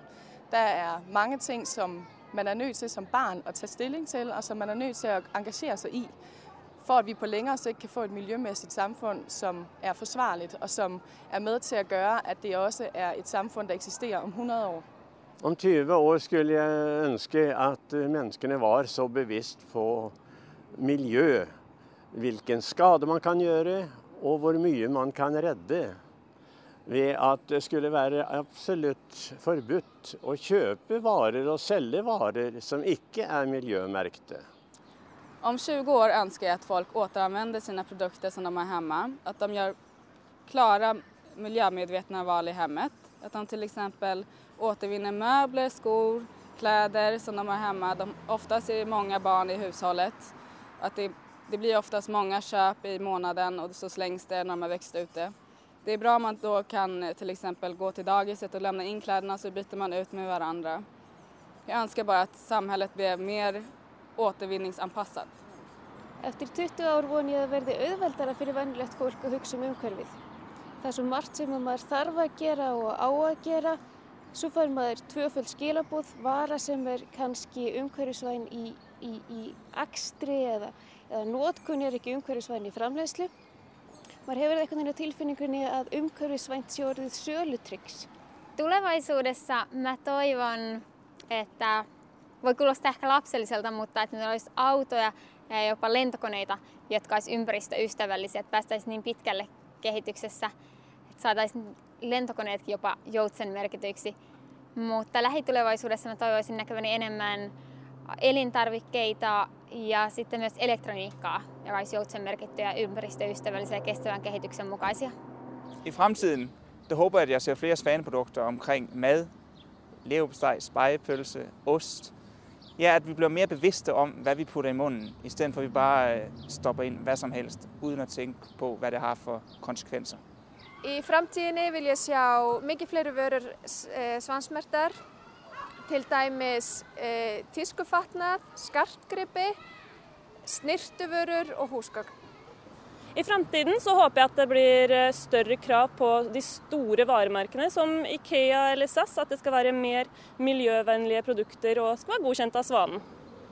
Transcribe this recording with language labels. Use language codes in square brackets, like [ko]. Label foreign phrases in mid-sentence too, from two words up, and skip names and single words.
[da] Der er mange ting, som man er nødt til som barn at tage stilling til, og som man er nødt til at engagere sig i, for at vi på længere sigt kan få et miljømæssigt samfund, som er forsvarligt og som er med til at gøre, at det også er et samfund, der eksisterer om 100 år. [no] Om 20 år skulle jeg ønske, at menneskene var så bevidst på miljø, hvilken skade man kan gjøre, og hvor mye man kan redde, ved at det skulle være absolutt forbudt å kjøpe varer og sælge varer som ikke er miljømärkte. [sv] Om 20 år önskar jag att folk återanvänder sina produkter som de har hemma. Att de gör klara miljömedvetna val i hemmet. Att de till exempel återvinner möbler, skor, kläder som de har hemma. Oftast är det många barn i hushållet. Att det blir oftast många köp i månaden och så slängs det när de har växt ute. Det är bra om man då kan till exempel gå till dagiset och lämna in kläderna så byter man ut med varandra. Jag önskar bara att samhället blir mer återvinningsanpassat. [is] Eftir 20 ár vona ég að verði auðveldara fyrir venjulegt fólk að hugsa umhverfið. Það er svo margt sem maður þarf að gera og á að gera. Svo fær maður tvöföld skilaboð, vara sem kannski umhverfisvæn í akstri eða notkun ekki umhverfisvæn í framleiðslu. Maður hefur einhvern veginn á tilfinningunni að umhverfisvænt sé orðið sölutricks. [fi] Tulevaisuudessa mä toivon, että voi kuulostaa ehkä lapselliselta, mutta että meillä olisi autoja ja jopa lentokoneita, jotka olisi ympäristöystävällisiä, että päästäisiin niin pitkälle kehityksessä, että saataisiin lentokoneetkin jopa joutsenmerkityiksi. Mutta lähitulevaisuudessa mä toivoisin näkeväni enemmän elintarvikkeita ja sitten myös elektroniikkaa, joka olisi joutsenmerkittyjä, ympäristöystävällisiä ja kestävän kehityksen mukaisia. [da] I fremtiden håber jeg, at jeg ser flere svaneprodukter omkring mad, leverpostej, spegepølse, ost. Ja, at vi bliver mere bevidste om, hvad vi putter i munden, i stedet for at vi bare stopper ind hvad som helst, uden at tænke på, hvad det har for konsekvenser. [is] Í framtíðinni vil ég sjá mikið fleiri vörur svansmerktar, til dæmis tískufatnað, skartgripi, snirtuvörur og húsgögn. [no] I fremtiden så håper jeg at det blir større krav på de store varemerkene som IKEA eller SAS, at det skal være mer miljøvennlige produkter og skal være godkjent av Svanen.